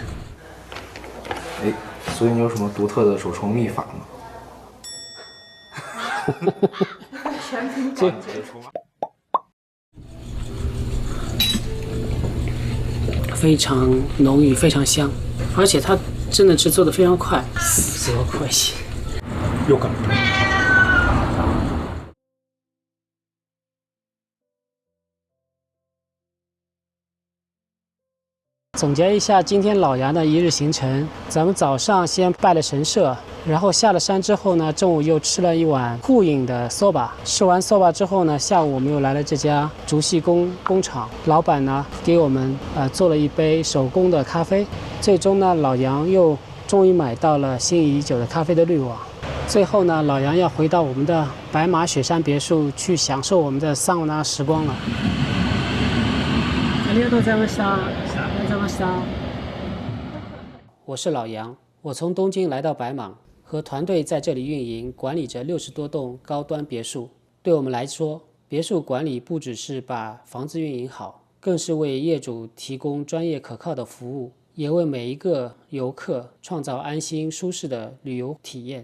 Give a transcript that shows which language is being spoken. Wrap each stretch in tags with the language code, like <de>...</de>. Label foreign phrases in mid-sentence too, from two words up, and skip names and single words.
<zh>哎，所以你有什么独特的手冲秘法吗？非常浓郁，非常香，而且它真的是做的非常快，</zh> <ja>すごく美味しい。よかった。</ja> <zh>总结一下今天老杨的一日行程，咱们早上先拜了神社，然后下了山之后呢，中午又吃了一碗护影的 soba。吃完 soba 之后呢，下午我们又来了这家竹细工厂，老板呢给我们做了一杯手工的咖啡。最终呢，老杨又终于买到了心仪已久的咖啡的滤网。最后呢，老杨要回到我们的白马雪山别墅去享受我们的桑拿时光了。</zh> <ja>ありがとうございました。</ja> <zh>我是老杨，我从东京来到白马，和团队在这里运营管理着60多栋高端别墅。对我们来说，别墅管理不只是把房子运营好，更是为业主提供专业可靠的服务，也为每一个游客创造安心舒适的旅游体验。</zh>